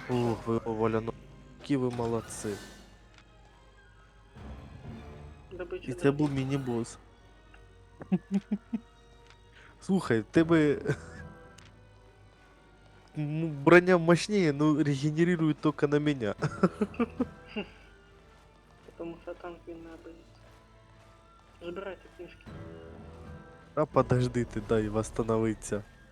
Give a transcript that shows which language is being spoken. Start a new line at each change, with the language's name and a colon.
Russian: Ух, вы Валяно. Какие вы молодцы. Добыча
Ukrainian: І це був міні-бос. Слухай, в тебе
Russian: броня мощнее, но регенерирует только на меня. Потому что танк
Ukrainian: він не боїться.
Russian: Забирайте книжки. А подожди ты, дай восстановиться.